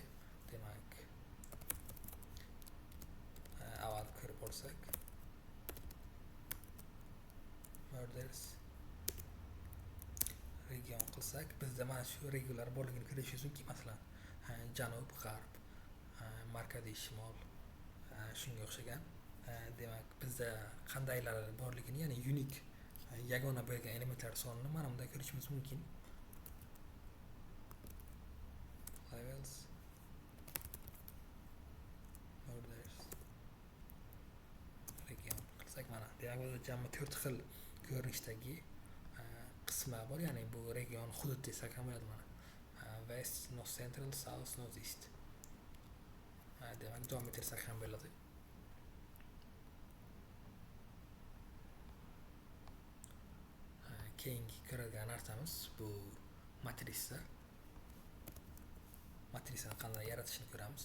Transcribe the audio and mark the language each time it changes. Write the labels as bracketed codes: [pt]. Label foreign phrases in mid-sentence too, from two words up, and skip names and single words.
[uz] Demak avval ko'rib olsak [en] murders region [uz] qilsak bizda mana shu regionlar borligini ko'rishingiz mumkin. Masalan janub, g'arb, markaziy shimol, shunga o'xshagan. Demak bizda qandaylar borligini, ya'ni unik yagona bo'lgan elementlar sonini mana bunda ko'rishimiz mumkin. [en] Levels murders region [uz] qilsak mana demak bizda jami 4 xil ko'rinishdagi qismlar bor, ya'ni bu region hudud desak ham bo'ladi. [en] Mana west, north central, south, north east. [uz] Demak davom ettirsak ham bo'ladi. Keyingi ko'radigan narsamiz bu matrisa. Matrisani qanday yaratishni ko'ramiz.